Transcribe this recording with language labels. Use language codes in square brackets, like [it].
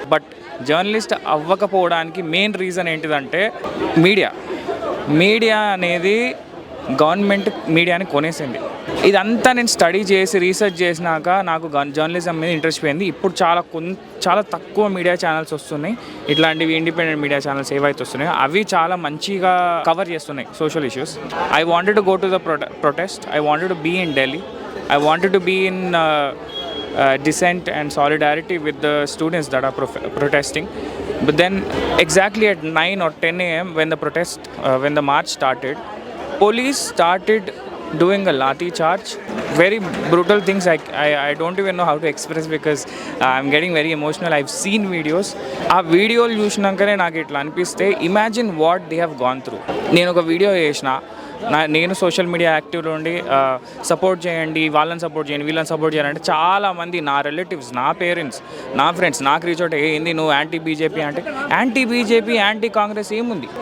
[te] But journalist అవ్వకపోవడానికి main reason ఏంటిదంటే media అనేది government మీడియాని కొనేసింది. ఇదంతా నేను స్టడీ చేసి రీసెర్చ్ చేసినాక నాకు జర్నలిజం మీద ఇంట్రెస్ట్ పోయింది. ఇప్పుడు చాలా తక్కువ మీడియా ఛానల్స్ వస్తున్నాయి. ఇట్లాంటివి ఇండిపెండెంట్ మీడియా ఛానల్స్ ఏవైతే వస్తున్నాయో అవి చాలా మంచిగా కవర్ చేస్తున్నాయి social issues. [en] I wanted to go to the protest. I wanted to be in Delhi. I wanted to be in dissent and solidarity with the students that are protesting. But then exactly at 9 or 10 a.m. when the march started, police started doing a lathi charge. Very brutal things. I don't even know how to express because I'm getting very emotional. I've seen videos. [te] ఆ వీడియోలు చూసినాకనే నాకు ఇట్లా అనిపిస్తే [en] Imagine what they have gone through. [te] నేను ఒక video చేసిన, నేను social media యాక్టివ్లో ఉండి సపోర్ట్ చేయండి, వాళ్ళని సపోర్ట్ చేయండి, వీళ్ళని సపోర్ట్ చేయాలంటే చాలామంది నా రిలేటివ్స్, నా పేరెంట్స్, నా ఫ్రెండ్స్ నాకు రీచ్ అవుట్ ఏంది నువ్వు యాంటీ బీజేపీ అంటే, యాంటీ బీజేపీ యాంటీ కాంగ్రెస్ ఏముంది?